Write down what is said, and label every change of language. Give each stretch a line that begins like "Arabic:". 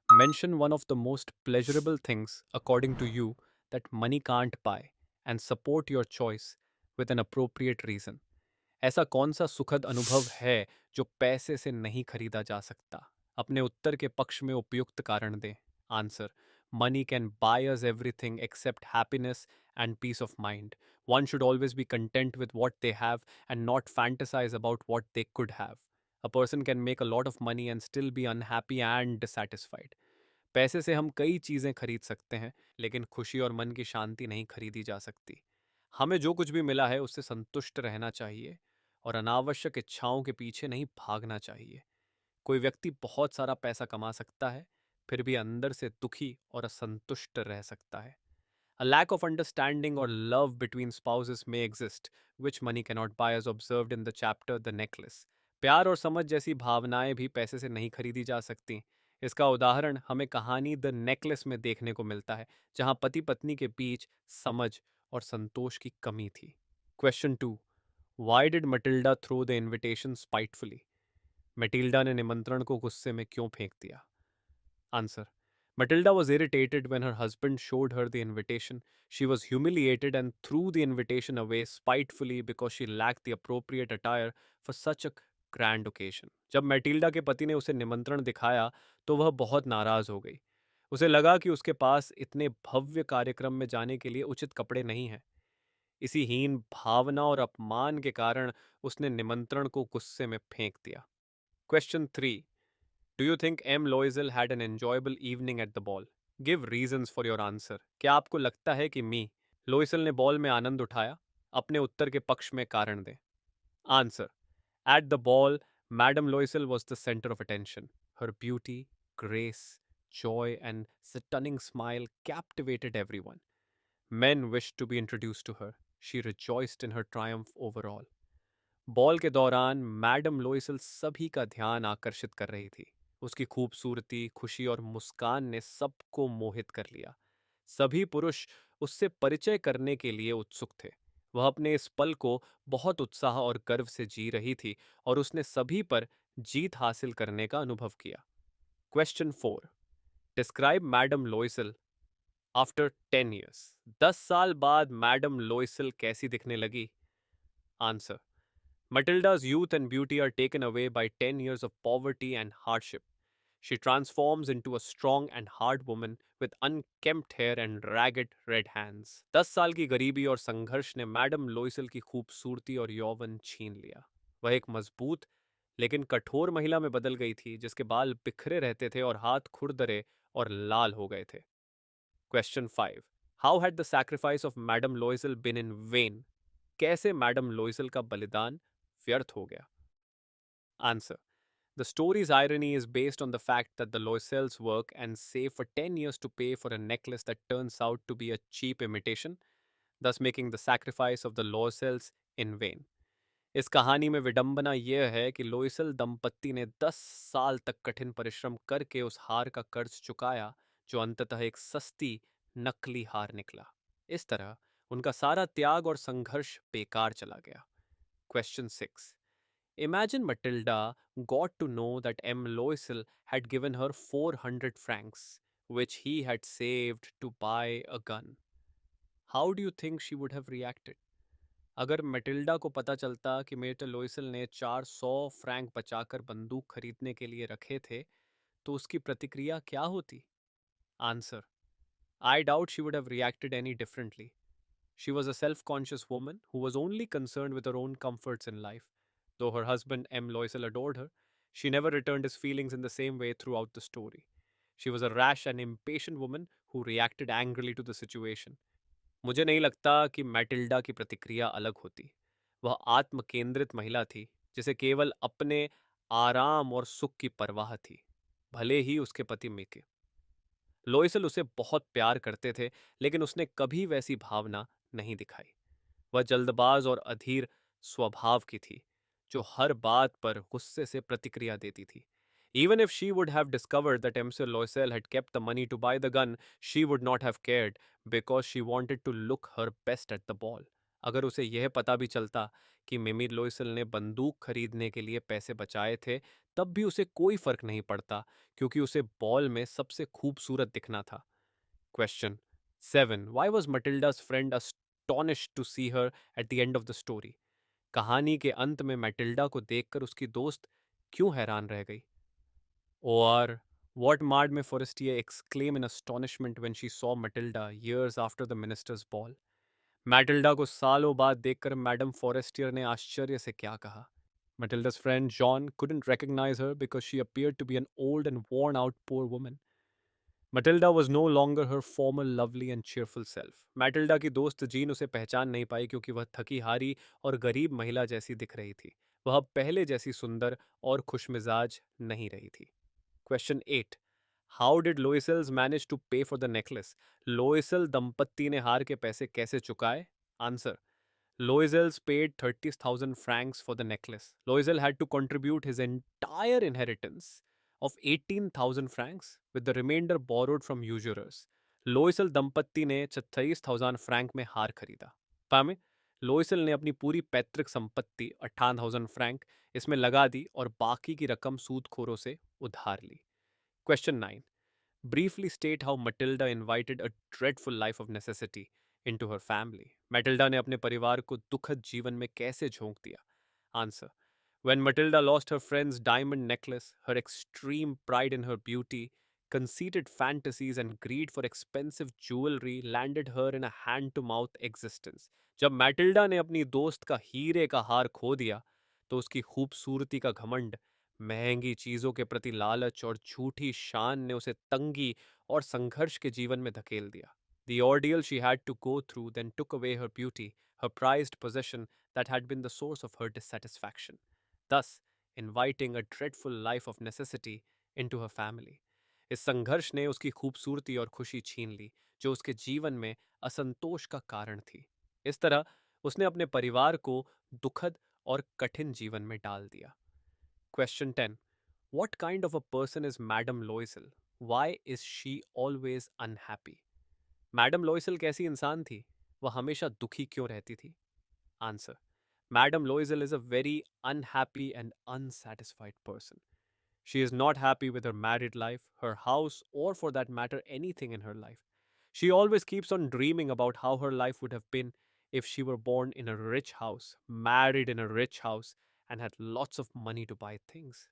English: Mention one of the most pleasurable things according to you that money can't buy and support your choice with an appropriate reason.
Hindi: ऐसा कौन सा सुखद अनुभव है जो पैसे से नहीं खरीदा जा सकता? अपने उत्तर के पक्ष में उपयुक्त कारण दें।
English: Answer: money can buy us everything except happiness and peace of mind. One should always be content with what they have and not fantasize about what they could have. A person can make a lot of money and still be unhappy and dissatisfied.
Hindi: पैसे से हम कई चीज़ें खरीद सकते हैं, लेकिन खुशी और मन की शांति नहीं खरीदी जा सकती। हमें जो कुछ भी मिला है उससे संतुष्ट रहना चाहिए और अनावश्यक इच्छाओं के पीछे नहीं भागना चाहिए। कोई व्यक्ति बहुत सारा पैसा कमा सकता है, फिर भी अंदर से दुखी और असंतुष्ट रह सकता है।
English: A lack of understanding or love between spouses may exist, which money cannot buy, as observed in the chapter The Necklace.
Hindi: प्यार और समझ जैसी भावनाएं भी पैसे से नहीं खरीदी जा सकती। इसका उदाहरण हमें कहानी द नेकलेस में देखने को मिलता है, जहां पति पत्नी के बीच समझ और संतोष की कमी थी।
English: Question 2। Why did Matilda throw the invitation spitefully?
Hindi: Matilda ने निमंत्रण को गुस्से में क्यों फेंक दिया?
English: Answer: Matilda was irritated when her husband showed her the invitation. She was humiliated and threw the invitation away spitefully because she lacked the appropriate attire for such a grand occasion.
Hindi: जब Matilda के पति ने उसे निमंत्रण दिखाया तो वह बहुत नाराज हो गई। उसे लगा कि उसके पास इतने भव्य कार्यक्रम में जाने के लिए उचित कपड़े नहीं हैं। इसी हीन भावना और अपमान के कारण उसने निमंत्रण को गुस्से में फेंक दिया।
English: Question 3। Do you think M. Loisel had an enjoyable evening at the ball? Give reasons for your answer.
Hindi: क्या आपको लगता है कि मी लोइसल ने बॉल में आनंद उठाया? अपने उत्तर के पक्ष में कारण दें।
English: Answer: At the ball, Madame Loisel was the center of attention. Her beauty, grace, joy, and stunning smile captivated everyone. Men wished to be introduced to her. She rejoiced in her triumph over all.
Hindi: Ball के दौरान madam लोइसल सभी का ध्यान आकर्षित कर रही थी। उसकी खूबसूरती, खुशी और मुस्कान ने सबको मोहित कर लिया। सभी पुरुष उससे परिचय करने के लिए उत्सुक थे। वह अपने इस पल को बहुत उत्साह और गर्व से जी रही थी और उसने सभी पर जीत हासिल करने का अनुभव किया। Question 4।
English: Describe madam Loisel after 10 years.
Hindi: 10 साल बाद मैडम लोइसल कैसी दिखने लगी?
English: Answer: Matilda's youth and beauty are taken away by 10 years of poverty and hardship. She transforms into a strong and hard woman with unkempt hair and ragged red hands.
Hindi: 10 साल की गरीबी और संघर्ष ने मैडम लोइसल की खूबसूरती और यौवन छीन लिया। वह एक मजबूत लेकिन कठोर महिला में बदल गई थी, जिसके बाल बिखरे रहते थे और हाथ खुरदरे और लाल हो गए थे। Question 5।
English: How had the sacrifice of madam Loisel been in vain?
Hindi: कैसे मैडम लोइसल का बलिदान व्यर्थ हो गया?
English: Answer: The story's irony is based on the fact that the Loisels work and save for 10 years to pay for a necklace that turns out to be a cheap imitation, thus making the sacrifice of the Loisels in vain.
Hindi: इस कहानी में विडंबना यह है कि लोइसल दंपत्ति ने 10 साल तक कठिन परिश्रम करके उस हार का कर्ज चुकाया जो अंततः एक सस्ती नकली हार निकला। इस तरह उनका सारा त्याग और संघर्ष बेकार चला गया।
English: Question 6। Imagine Matilda got to know that M. Loisel had given her 400 francs, which he had saved to buy a gun. How do you think she would have reacted?
Hindi: अगर मैटिल्डा को पता चलता कि मेटर लोइसल ने 400 Frank बचाकर बंदूक खरीदने के लिए रखे थे, तो उसकी प्रतिक्रिया क्या होती?
English: Answer: I doubt she would have reacted any differently. She was a self conscious woman who was only concerned with her own comforts in life. Though her husband M. Loisel adored her, she never returned his feelings in the same way throughout the story. She was a rash and impatient woman who reacted angrily to the situation.
Hindi: मुझे नहीं लगता कि Matilda की प्रतिक्रिया अलग होती। वह आत्म केंद्रित महिला थी, जिसे केवल अपने आराम और सुख की परवाह थी, भले ही उसके पति मिके लोइसल उसे बहुत प्यार करते थे, लेकिन उसने कभी वैसी भावना नहीं दिखाई। वह जल्दबाज और अधीर स्वभाव की थी, जो हर बात पर गुस्से से प्रतिक्रिया देती थी।
English: Even if she would have discovered that MC Loisel had kept the money to buy the gun, she would not have cared because she wanted to look her best at the ball.
Hindi: अगर उसे यह पता भी चलता कि मिमी लोइसल ने बंदूक खरीदने के लिए पैसे बचाए थे, तब भी उसे कोई फर्क नहीं पड़ता क्योंकि उसे बॉल में सबसे खूबसूरत दिखना था.
English: Question 7. Why was Matilda's friend astonished to see her at the end of the story?
Hindi: कहानी के अंत में मैटिल्डा को देखकर उसकी दोस्त क्यों हैरान रह गई?
English: Or what Maud Forestier exclaimed in astonishment when she saw Matilda years after the minister's ball?
Hindi: Matilda को सालों बाद देखकर मैडम फॉरेस्टियर ने आश्चर्य से क्या कहा?
English: Matilda's friend John couldn't recognize her because she appeared to be an old and worn out poor woman. Matilda was no longer her former lovely and cheerful self.
Hindi: Matilda की दोस्त gene उसे पहचान नहीं पाई क्योंकि वह थकी हारी और गरीब महिला जैसी दिख रही थी. वह अब पहले जैसी सुंदर और खुशमिजाज नहीं रही थी.
English: Question 8. How did Loisels manage to pay for the necklace?
Hindi: Loisel दंपत्ति ने हार के पैसे कैसे चुकाए?
English: Answer. Loisels paid 30,000 francs for the necklace. Loisel had to contribute his entire inheritance of 18,000 francs with the remainder borrowed from usurers.
Hindi: लोइसल दंपत्ति ने 28,000 Frank में हार खरीदा. पामे लोइसल ने अपनी पूरी पैतृक संपत्ति 18,000 फ्रैंक इसमें लगा दी और बाकी की रकम सूदखोरों से उधार ली.
English: Question 9. Briefly state how Matilda invited a dreadful life of necessity into her family.
Hindi: Matilda ने अपने परिवार को दुखद जीवन में कैसे झोंक दिया?
English: Answer. When Matilda lost her friend's diamond necklace, her extreme pride in her beauty, conceited fantasies, and greed for expensive jewelry landed her in a hand-to-mouth existence.
Hindi: जब मैटिल्डा ने अपनी दोस्त का हीरे का हार खो दिया, तो उसकी खूबसूरती का घमंड, महंगी चीजों के प्रति लालच और झूठी शान ने उसे तंगी और संघर्ष के जीवन में धकेल दिया.
English: The ordeal she had to go through then took away her beauty, her prized possession that had been the source of her dissatisfaction, thus inviting a dreadful life of necessity into her family.
Hindi: इस संघर्ष ने उसकी खूबसूरती और खुशी छीन ली जो उसके जीवन में असंतोष का कारण थी. इस तरह उसने अपने परिवार को दुखद और कठिन जीवन में डाल दिया.
English: Question 10. What kind of a person is Madame Loisel? Why is she always unhappy?
Hindi: Madam लोइसल कैसी इंसान थी? वह हमेशा दुखी क्यों रहती थी?
English: Answer. Madame Loisel is a very unhappy and unsatisfied person. She is not happy with her married life, her house, or for that matter, anything in her life. She always keeps on dreaming about how her life would have been if she were born in a rich house, married in a rich house, and had lots of money to buy things.